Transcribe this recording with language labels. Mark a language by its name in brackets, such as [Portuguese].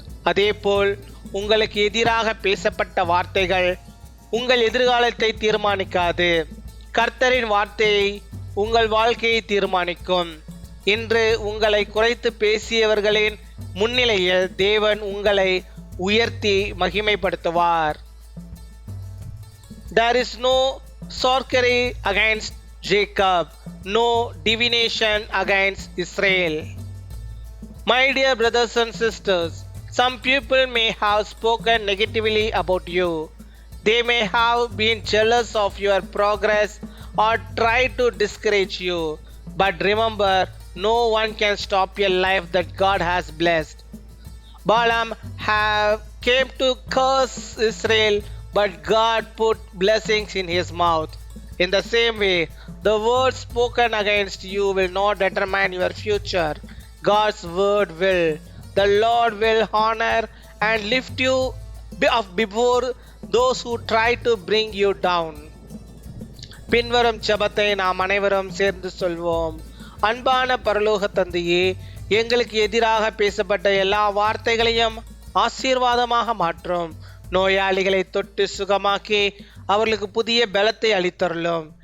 [Tamil] அதேபோல் உங்களுக்கு எதிராக பேசப்பட்ட வார்த்தைகள் உங்கள் எதிர்காலத்தை தீர்மானிக்காது, கர்த்தரின் வார்த்தையை உங்கள் வாழ்க்கையை தீர்மானிக்கும். இன்று உங்களை குறைத்து பேசியவர்களின் முன்னிலையில் தேவன் உங்களை உயர்த்தி மகிமைப்படுத்துவார். [English] There is no sorcery against Jacob, no divination against Israel. My dear brothers and sisters, some people may have spoken negatively about you. They may have been jealous of your progress or tried to discourage you. But remember, no one can stop your life that God has blessed. Balaam came to curse Israel, but God put blessings in his mouth. In the same way, the words spoken against you will not determine your future. God's word will. The Lord will honor and lift you up before those who try to bring you down. [Tamil] பின்வரும் ஜெபத்தை நாம் அனைவரும் சேர்ந்து சொல்வோம். அன்பான பரலோக தந்தையே, எங்களுக்கு எதிராக பேசப்பட்ட எல்லா வார்த்தைகளையும் ஆசீர்வாதமாக மாற்றும். நோயாளிகளை தொட்டு சுகமாக்கி அவர்களுக்கு புதிய பலத்தை அளித்தருளும்.